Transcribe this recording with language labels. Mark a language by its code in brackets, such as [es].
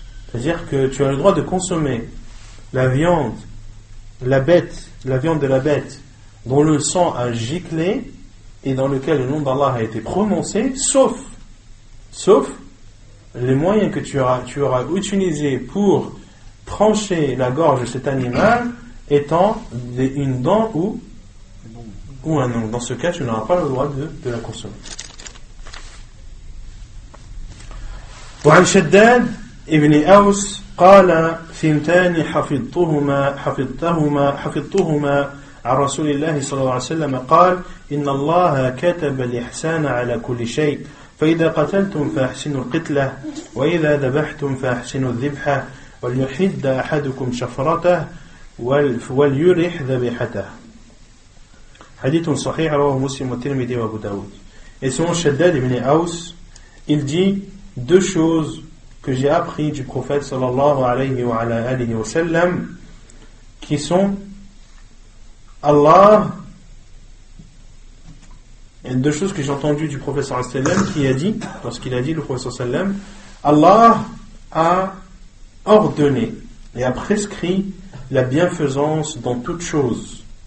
[fr] C'est-à-dire que tu as le droit de consommer la viande, la viande de la bête dont le sang a giclé et dans lequel le nom d'Allah a été prononcé, sauf les moyens que tu auras utilisés pour trancher la gorge de cet animal étant une dent ou un ongle. Dans ce cas, tu n'auras pas le droit de la consommer. [ar] وعن شداد ابن أوس قال ثنتان حفظتهما عن رسول الله صلى الله عليه وسلم قال إن الله كتب الإحسان على كل شيء فإذا قتلتم فأحسنوا القتلة وإذا ذبحتم فأحسنوا الذبحة وليحد أحدكم شفرته وليرح ذبيحته. Hadith sahih رواه مسلم والترمذي وأبو داود. [fr] Et selon Shaddad ibn Aws, il dit deux choses que j'ai appris du prophète sallallahu alayhi wa sallam, qui sont Allah, et deux choses que j'ai entendues du prophète sallallahu alayhi wa sallam, qui a dit, lorsqu'il a dit, le prophète sallallahu alayhi wa sallam, Allah a ordonné et a prescrit la bienfaisance dans toute chose.